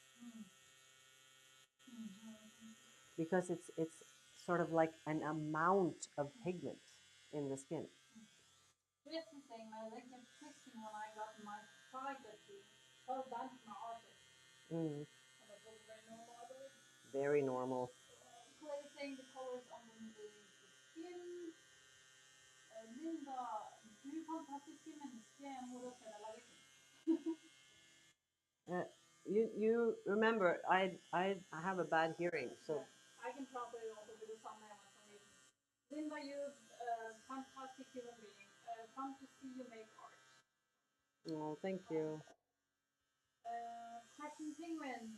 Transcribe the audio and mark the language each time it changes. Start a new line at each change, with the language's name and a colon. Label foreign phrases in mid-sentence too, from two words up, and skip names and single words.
English: Because it's sort of like an amount of pigment in the skin. This is saying my leg kept twisting when I got my thigh tattoo. So that's my artist. Mm. And it was very very normal. Placing the colors underneath the skin.
Norwegian: Linda, du fantastiske menneske, jeg må da se deg lage ting.
English: You remember I have a bad hearing, so I can translate it also with the same information. Linda, you fantastic human being. Fun to see you make art. oh, thank you. Crescent penguin.